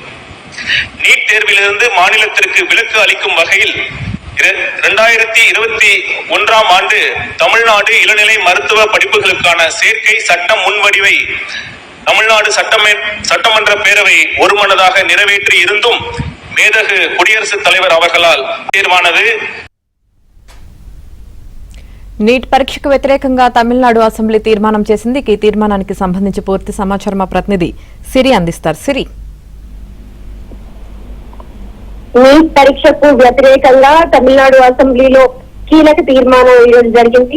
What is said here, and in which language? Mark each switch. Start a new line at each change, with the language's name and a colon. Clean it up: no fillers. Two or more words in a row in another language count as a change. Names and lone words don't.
Tamil: நீட் தேர்விலிருந்து மாநிலத்திற்கு விலக்கு அளிக்கும் வகையில் 2021 ஆண்டு தமிழ்நாடு இளநிலை மருத்துவ படிப்புகளுக்கான சேர்க்கை சட்ட முன்வடிவை தமிழ்நாடு சட்டமன்ற பேரவை ஒருமனதாக நிறைவேற்றி இருந்தும் மேதகு குடியரசுத் தலைவர் அவர்களால் తీర్మానది.
Telugu: నీట్ పరీక్షకు వ్యతిరేకంగా తమిళనాడు అసెంబ్లీ తీర్మానం చేసింది. ఈ తీర్మానానికి సంబంధించి పూర్తి సమాచారం మా ప్రతినిధి సిరి అందిస్తారు. సిరి, నీట్ పరీక్షకు వ్యతిరేకంగా తమిళనాడు అసెంబ్లీలో కీలక తీర్మానం ఈరోజు జరిగింది.